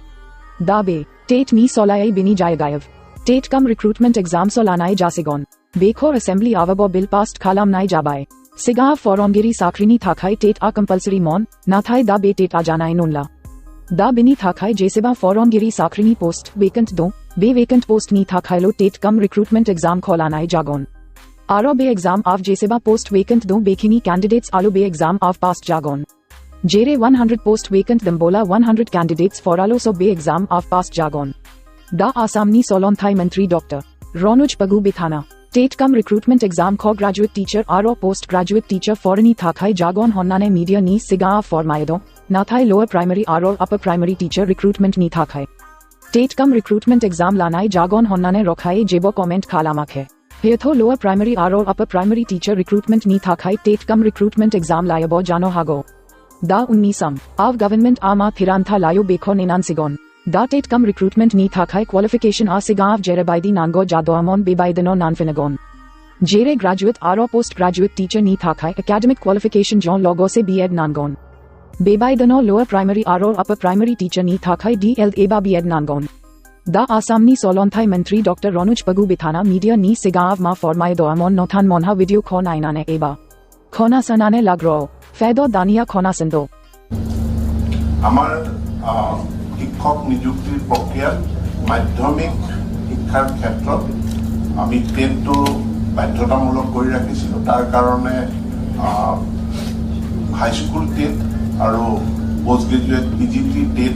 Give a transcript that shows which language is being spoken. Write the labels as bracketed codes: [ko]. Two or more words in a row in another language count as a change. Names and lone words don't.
[brx] Dabe, TET ni solai bini jayagayev. [en] TET Cum Recruitment Exam [brx] solanai jasigon. Bekhor assembly avabo [en] bill passed [brx] khalam nai jabai. Sigav forongiri sakrini thakai TET a compulsory mon, nathai da be TET a janai nonla. Da bini thakai jeseba forongiri sakrini [en] post vacant [brx] do, be [en] vacant post [brx] ni thakhailo [en] TET Cum Recruitment Exam [brx] kholanai jagon. Aro be exam av jeseba [en] post vacant [brx] do bekhini candidates alo be exam av past jagon. Jere 100 [en] post vacant [brx] dambola 100 candidates foralo so be exam av past jagon. Da asamni solonthai Mantri Dr. Ronuj Pagu Bithana. [en] TET Cum Recruitment Exam [brx] ko [en] graduate teacher [brx] aro [en] postgraduate teacher [brx] forani thakai jagon honnane media ni siga formaedo. Nathai [en] lower primary [brx] aro [en] upper primary teacher recruitment [brx] ni thakai. [en] TET Cum Recruitment Exam [brx] lanai jagon honnane rokhae jebo comment khalamakhe. Hetho [en] lower primary [brx] aro [en] upper primary teacher recruitment [brx] ni thakai [en] TET Cum Recruitment Exam [brx] layabo jano hago. Da unnisam, av government ama thirantha layo bekho nenan sigon. Da [en] TET Cum Recruitment [brx] ni thakai qualification a sigav jerebaidi nango jadoamon bebaidano nanfinagon. Jere graduate aro [en] postgraduate teacher [brx] ni thakai [en] academic qualification [brx] jon logo se B.Ed nangon. Bebaidano [en] lower primary [brx] aro [en] upper primary teacher [brx] ni thakai DL eba B.Ed nangon. Da asamni solonthai Mantri Dr. Ronuj Pagu Bithana media ni sigav ma formaido amon nothan monha video ko nainane eba. Khona sanane lagro. Fedo dania khona sendo. [as] Amar শিক্ষক নিযুক্তিৰ প্ৰক্ৰিয়াত মাধ্যমিক শিক্ষাৰ ক্ষেত্ৰত আমি টেটটো বাধ্যতামূলক কৰি ৰাখিছিলোঁ তাৰ কাৰণে [en] high school TET [as] আৰু [en] post graduate PGT TET